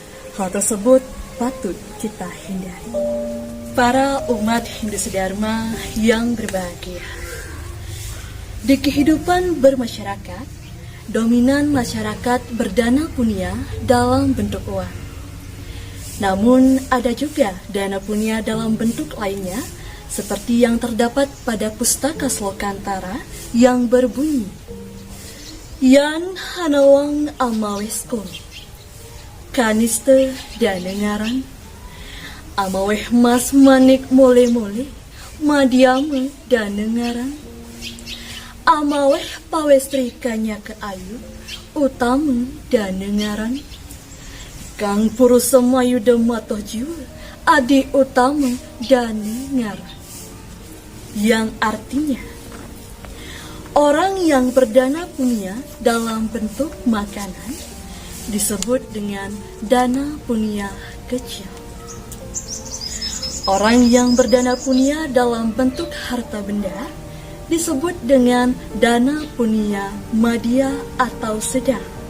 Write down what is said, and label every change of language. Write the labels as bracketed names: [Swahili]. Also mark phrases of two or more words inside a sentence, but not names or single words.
[Kawi] Hal tersebut patut kita hindari. Para umat Hindu Sedharma yang berbahagia, di kehidupan bermasyarakat, dominan masyarakat berdana punya dalam bentuk uang. Namun ada juga dana punya dalam bentuk lainnya, seperti yang terdapat pada pustaka Slokantara yang berbunyi, Yan hanawang amawesko, kaniste danengaran, amaweh mas manik mole-mole, madiame danengaran, amaweh pawestrikanya ke ayu, utama danengaran, kang purusamayu dematoh jiwa, adi utama danengaran. [Indonesian] Yang artinya, orang yang berdana punya dalam bentuk makanan disebut dengan dana punya kecil. Orang yang berdana punya dalam bentuk harta benda disebut dengan dana punya madya atau sedang.